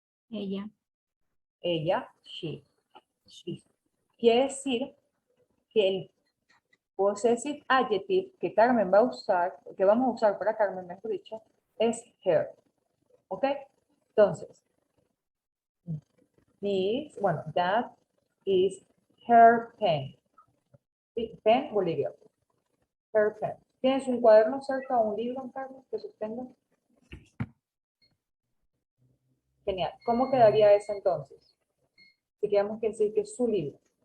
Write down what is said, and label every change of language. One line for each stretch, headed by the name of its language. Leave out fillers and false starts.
Spanish: Ella. Ella, she. She. Quiere decir que el possessive adjective que Carmen va a usar, que vamos a usar para Carmen, mejor dicho, es her. ¿Ok?
English: Entonces, that is her pen.
Spanish: ¿Sí? Pen, bolígrafo. Her pen. ¿Tienes un cuaderno cerca o un libro, Carmen, que sostenga? Genial. ¿Cómo quedaría eso entonces? Si queremos que decir que es su libro.